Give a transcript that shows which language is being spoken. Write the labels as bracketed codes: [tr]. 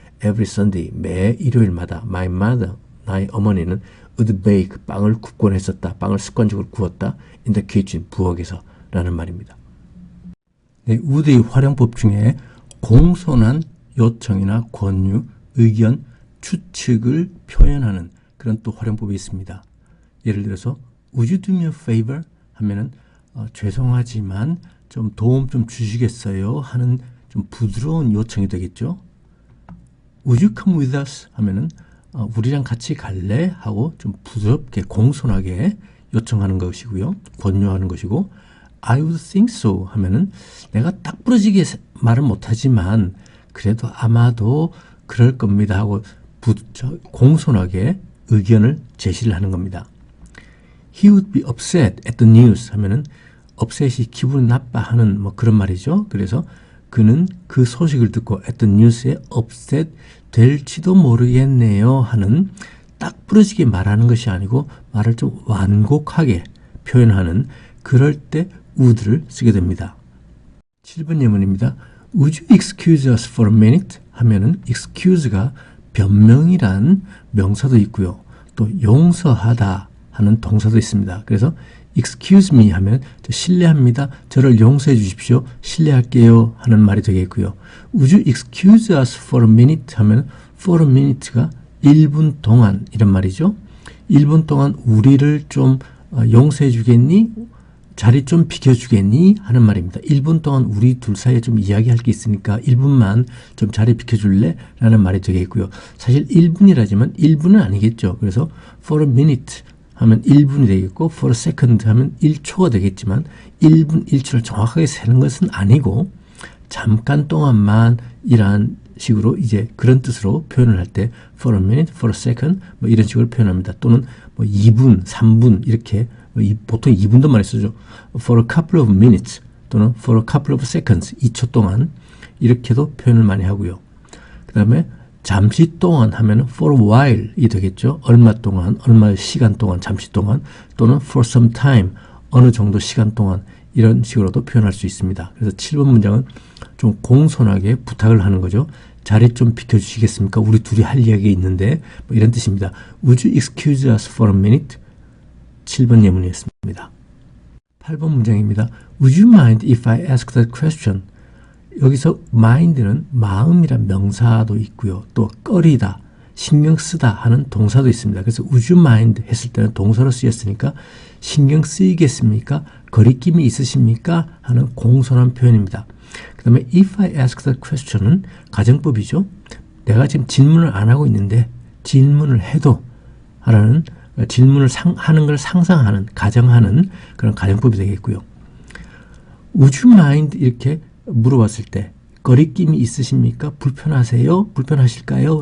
[ko] Every Sunday, 매 일요일마다 my mother, 나의 어머니는 [en] would bake, [ko] 빵을 굽곤 했었다. 빵을 습관적으로 구웠다. [en] in the kitchen, [ko] 부엌에서 라는 말입니다. 네, would의 활용법 중에 공손한 요청이나 권유, 의견, 추측을 표현하는 그런 또 활용법이 있습니다. [en] 예를 들어서 Would you do me a favor? [ko] 하면은 죄송하지만 좀 도움 좀 주시겠어요? 하는 좀 부드러운 요청이 되겠죠. [en] Would you come with us? [ko] 하면은 우리랑 같이 갈래? 하고 좀 부드럽게 공손하게 요청하는 것이고요. 권유하는 것이고 [en] I would think so [ko] 하면은 내가 딱 부러지게 말은 못하지만 그래도 아마도 그럴 겁니다 하고 공손하게 의견을 제시를 하는 겁니다. [en] He would be upset at the news 하면은 upset이 [ko] 기분 나빠하는 뭐 그런 말이죠. 그래서 그는 그 소식을 듣고 at the news에 upset 될지도 모르겠네요 하는 딱 부러지게 말하는 것이 아니고 말을 좀 완곡하게 표현하는 그럴 때 would를 쓰게 됩니다. 7번 예문입니다. [en] Would you excuse us for a minute? 하면은 excuse가 [ko] 변명이란 명사도 있고요. 또 용서하다 하는 동사도 있습니다. 그래서 [en] excuse me [ko] 하면 실례합니다. 저를 용서해 주십시오. 실례할게요 하는 말이 되겠고요. [en] Would you excuse us for a minute [ko] 하면 for a minute가 1분 동안 이런 말이죠. 1분 동안 우리를 좀 용서해 주겠니? 자리 좀 비켜주겠니? 하는 말입니다. 1분 동안 우리 둘 사이에 좀 이야기할 게 있으니까 1분만 좀 자리 비켜줄래? 라는 말이 되겠고요. 사실 1분이라지만 1분은 아니겠죠. 그래서 for a minute 하면 1분이 되겠고 for a second 하면 1초가 되겠지만 1분 1초를 정확하게 세는 것은 아니고 잠깐 동안만 이러한 식으로 이제 그런 뜻으로 표현을 할 때 for a minute, for a second 뭐 이런 식으로 표현합니다. 또는 뭐 2분, 3분 이렇게 보통 2분도 많이 쓰죠. [en] for a couple of minutes 또는 for a couple of seconds 2초 동안 [ko] 이렇게도 표현을 많이 하고요. 그 다음에 잠시 동안 하면 [en] for a while [ko] 이 되겠죠. 얼마 동안, 얼마 시간 동안, 잠시 동안 또는 [en] for some time [ko] 어느 정도 시간 동안 이런 식으로도 표현할 수 있습니다. 그래서 7번 문장은 좀 공손하게 부탁을 하는 거죠. 자리 좀 비켜주시겠습니까? 우리 둘이 할 이야기 있는데 뭐 이런 뜻입니다. [en] Would you excuse us for a minute? [ko] 7번 예문이었습니다. 8번 문장입니다. [en] Would you mind if I ask that question? [ko] 여기서 mind는 마음이란 명사도 있고요. 또 꺼리다, 신경 쓰다 하는 동사도 있습니다. 그래서 [en] would you mind [ko] 했을 때는 동사로 쓰였으니까 신경 쓰이겠습니까? 거리낌이 있으십니까? 하는 공손한 표현입니다. 그 다음에 [en] if I ask that question [ko] 은 가정법이죠. 내가 지금 질문을 안 하고 있는데 질문을 해도 하라는 질문을 하는 걸 상상하는, 가정하는 그런 가정법이 되겠고요. [en] Would you mind [ko] 이렇게 물어봤을 때 거리낌이 있으십니까? 불편하세요? 불편하실까요?